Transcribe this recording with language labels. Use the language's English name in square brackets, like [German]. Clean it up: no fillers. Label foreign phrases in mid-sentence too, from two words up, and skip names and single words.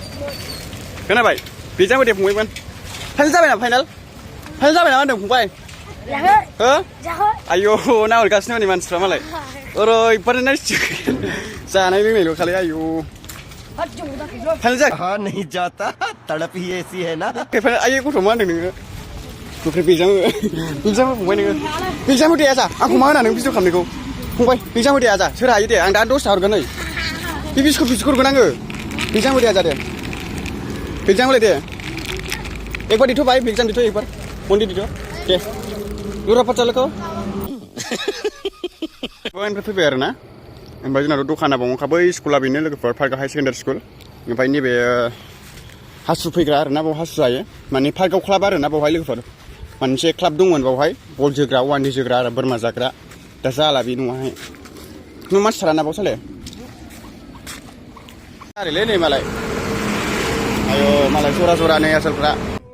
[Bodo] खोनाबाय बेगजाम होदे फंबायमोन फाइनाल जाबाय नामा फाइनाल जाबाय नामा होनदों फंबाय हो आयौ नाहरगासिनो माने मानसिफ्रा मालाय ओरैबादि नायसिगोन जानाय लोंनायल' खालाय आयौ फाइनाल जायाखै [Hindi] कहा नहीं जाता तड़प ही ऐसी है ना [Bodo] आयै गथ' मा होनदों नोङो गोख्रै बेजामो फंबाय नोङो बेजामो दे आजा आंखौ मा होना नों भिडिअ खालामनायखौ फंबाय बेजामो दे आजा सोर हायो दे आं दा दसथा हरगोन नै बे बिस्कुट हरगोन आङो बेजामो दे आजा दे बेजामो दे [Hindi] एक बार [Bodo] दिथ' भाई एग्जाम दिथ' [Hindi] एक बार [Bodo] मन्दिर दिथ' दे दुरा पाठसालाखौ बहानिफ्राय फैबाय आरो ना ओमफ्राय जोंनाथ' दखाना बावनोखा बै स्कुला बेनो लोगोफोर पार्कआव हाई सेकेन्डारि स्कुल ओमफ्राय नैबे हासु फैग्रा आरो ना बाव हासु जायो माने पार्कआव क्लाब आरो ना बावहाय लोगोफोर मोनसे क्लाब दंमोन बावहाय बल जोग्रा वान दे जोग्रा आरो बोरमा जाग्रा दा जाला बे न'आहाय न' मानसिफ्रा ना बावसाले आरोलै नै मालाय आयौ मालाय जरा जरा नै आसोलफ्रा